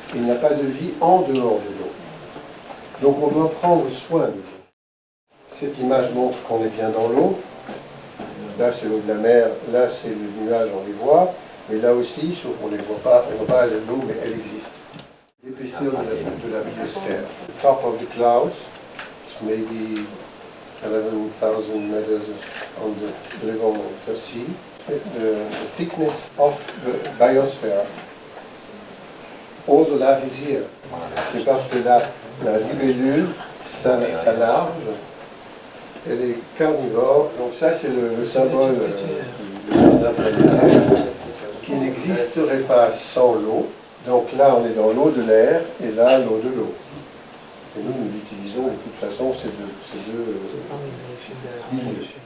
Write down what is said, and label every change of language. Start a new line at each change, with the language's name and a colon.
French: Il n'y a pas de vie en dehors de l'eau. Donc on doit prendre soin de l'eau. Cette image montre qu'on est bien dans l'eau. Là c'est l'eau de la mer, là c'est le nuage, on les voit. Mais là aussi, sauf qu'on ne les voit pas, on voit l'eau, mais elle existe. L'épaisseur de la biosphère.
English: The top of the clouds, it's maybe 11,000 meters on the level of the sea. The thickness of the biosphere. All the life is here.
French: C'est parce que la libellule, sa larve, elle est carnivore. Donc ça, c'est le symbole du jardin planétaire qui n'existerait pas sans l'eau. Donc là, on est dans l'eau de l'air et là, l'eau de l'eau. Et nous utilisons de toute façon ces deux milieux.